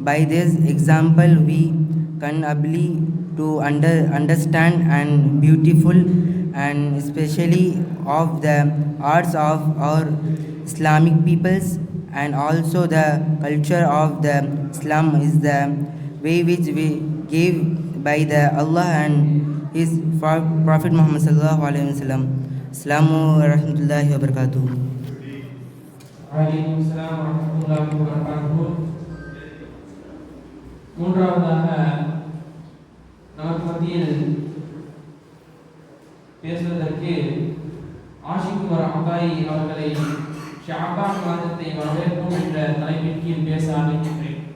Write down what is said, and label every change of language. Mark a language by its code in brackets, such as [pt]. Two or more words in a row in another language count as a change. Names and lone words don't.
[en] By this example, we can able to understand and beautiful and especially of the arts of our Islamic peoples, and also the culture of the Islam is the way which we gave by the Allah and His Prophet Muhammad [ar] صلى الله عليه وسلم. السلام ورحمة الله وبركاته. وعليكم السلام ورحمة الله وبركاته. [ta] மூன்றாவதாக நமக்கு மத்தியில் பேசுவதற்கு ஆஷிக் உமர் அபாயி அவர்களை ஷாபான் மாதத்தை வரவேற்போம் என்ற தலைப்பின் கீழ் பேச ஆரம்பிக்கின்றேன்.